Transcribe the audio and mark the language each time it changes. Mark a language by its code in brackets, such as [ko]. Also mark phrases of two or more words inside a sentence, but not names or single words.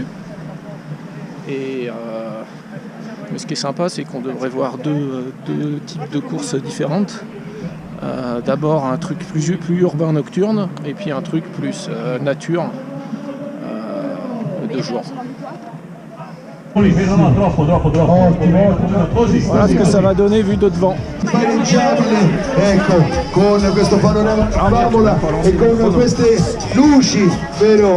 [fr] Et mais ce qui est sympa, c'est qu'on devrait voir deux types de courses différentes. D'abord un truc plus urbain nocturne et puis un truc plus nature de jour. Voilà ce que ça va donner vu de devant. [it] Ecco, con questo panorama favola e con queste luci, vero?